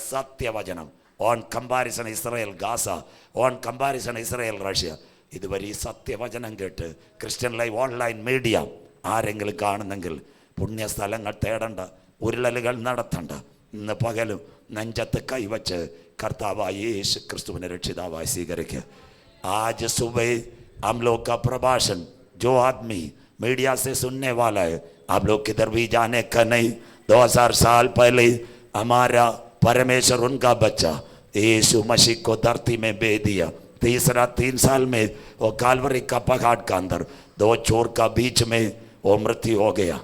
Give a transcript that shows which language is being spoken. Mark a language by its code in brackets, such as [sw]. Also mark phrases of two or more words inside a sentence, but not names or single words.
[ml] സത്യവചനം [en] on comparison [ml] ഇസ്രായേൽ ഗാസ, [en] on comparison [ml] ഇസ്രായേൽ റഷ്യ. ഇതുവരെ ഈ സത്യവചനം കേട്ട് ക്രിസ്ത്യൻ ലൈവ് ഓൺലൈൻ മീഡിയ ആരെങ്കിലും കാണുന്നെങ്കിൽ പുണ്യസ്ഥലങ്ങൾ തേടണ്ട, ഉരുളലുകൾ നടത്തണ്ട. ഇന്ന് പകലും നെഞ്ചത്ത് കൈവച്ച് കർത്താവായ യേശു ക്രിസ്തുവിനെ രക്ഷിതാവായി സ്വീകരിക്കുക. [hi] आज सुबह हम लोग का प्रभाषण जो आदमी मीडिया से सुनने वाला है, आप लोग किधर भी जाने का नहीं. 2000 साल पहले हमारा परमेश्वर उनका बच्चा यीशु मसीह को धरती में भेज दिया. 3 साल में वो कालवरी का पहाड़ का अंदर 2 चोर का बीच में वो मृत्यु हो गया.